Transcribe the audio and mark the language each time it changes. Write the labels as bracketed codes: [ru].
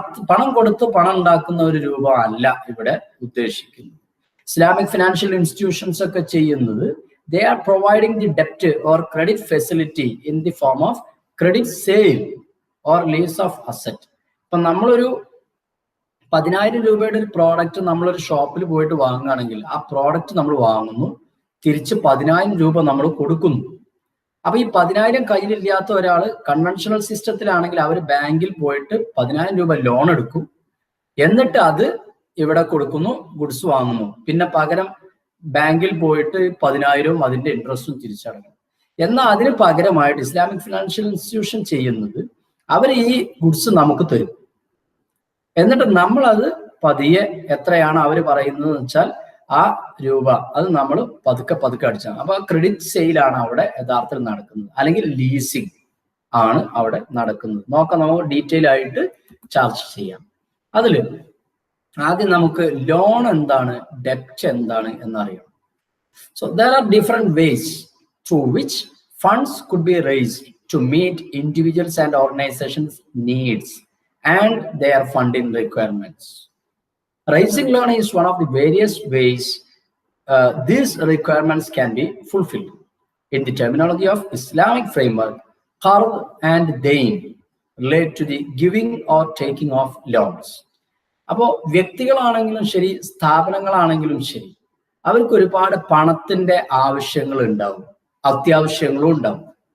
[ml] പണം കൊടുത്ത് പണം ഉണ്ടാക്കുന്ന ഒരു രൂപം അല്ല ഇവിടെ ഉദ്ദേശിക്കുന്നത്. ഇസ്ലാമിക് ഫിനാൻഷ്യൽ ഇൻസ്റ്റിറ്റ്യൂഷൻസ് ഒക്കെ ചെയ്യുന്നത് [en] they are providing the debt or credit facility in the form of credit sale or lease of asset. [ml] ഇപ്പൊ നമ്മളൊരു 10,000 രൂപയുടെ ഒരു പ്രോഡക്റ്റ് നമ്മളൊരു ഷോപ്പിൽ പോയിട്ട് വാങ്ങുകയാണെങ്കിൽ ആ പ്രോഡക്റ്റ് നമ്മൾ വാങ്ങുന്നു, തിരിച്ച് 10,000 രൂപ നമ്മൾ കൊടുക്കുന്നു. അപ്പൊ ഈ 10,000 കയ്യിലില്ലാത്ത ഒരാൾ കൺവെൻഷണൽ സിസ്റ്റത്തിലാണെങ്കിൽ അവർ ബാങ്കിൽ പോയിട്ട് 10,000 രൂപ ലോൺ എടുക്കും, എന്നിട്ട് അത് ഇവിടെ കൊടുക്കുന്നു, ഗുഡ്സ് വാങ്ങുന്നു. പിന്നെ പകരം ബാങ്കിൽ പോയിട്ട് 10,000 അതിന്റെ ഇൻട്രസ്റ്റും തിരിച്ചടങ്ങും. എന്നാൽ അതിന് പകരമായിട്ട് ഇസ്ലാമിക് ഫിനാൻഷ്യൽ ഇൻസ്റ്റിറ്റ്യൂഷൻ ചെയ്യുന്നത് അവർ ഈ ഗുഡ്സ് നമുക്ക് തരും, എന്നിട്ട് നമ്മൾ അത് പതിയെ എത്രയാണ് അവർ പറയുന്നത് വെച്ചാൽ ആ രൂപ അത് നമ്മൾ പതുക്കെ അടിച്ചാണ്. അപ്പൊ ക്രെഡിറ്റ് സെയിലാണ് അവിടെ യഥാർത്ഥത്തിൽ നടക്കുന്നത്, അല്ലെങ്കിൽ ലീസിങ് ആണ് അവിടെ നടക്കുന്നത്. നോക്കാം, നമുക്ക് ഡീറ്റെയിൽ ആയിട്ട് ചർച്ച ചെയ്യാം. അതിൽ ആദ്യം നമുക്ക് ലോൺ എന്താണ്, ഡെപ്റ്റ് എന്താണ് എന്നറിയാം. [en] So there are different ways through which funds could be raised to meet individuals and organizations' needs and their funding requirements. Raising loan is one of the various ways these requirements can be fulfilled. In the terminology of Islamic framework, qard and dain relate to the giving or taking of loans. [ml] അപ്പോൾ വ്യക്തികളാണെങ്കിലും ശരി, സ്ഥാപനങ്ങളാണെങ്കിലും ശരി, അവർക്ക് ഒരുപാട് പണത്തിന്റെ ആവശ്യങ്ങൾ ഉണ്ടാവും, അത്യാവശ്യങ്ങളും ഉണ്ടാവും.